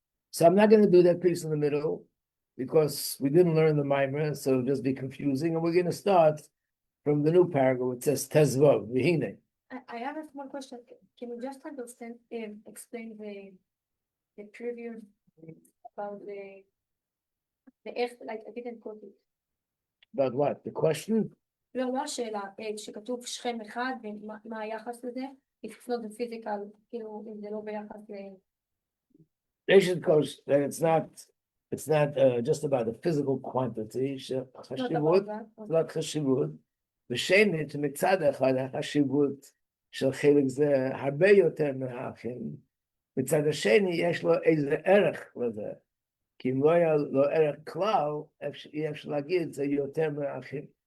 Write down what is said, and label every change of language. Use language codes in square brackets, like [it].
[en] So I'm not going to do that piece in the middle because we didn't learn the Mamar, so it'll just be confusing. And we're going to start from the new paragraph. It says Tezvav, Vihine. I have a small question. Can you just understand, explain the previous about the איך, like I didn't quote it. About what? The question? [he] לא השאלה, שכתוב שכם אחד, ומה היחס לזה? [en] If it's not the physical, [he] כאילו, אם זה לא ביחס ל... [en] Asian coach that it's not just about the physical quantity. Not about that. [he] רק חשיבות. ושנית, מצד אחד החשיבות של חלק זה הרבה יותר מהאחים. מצד השני יש לו איזה ערך לזה. כי אם לא היה לו ערך כלל, אי אפשר להגיד זה יותר מהאחים.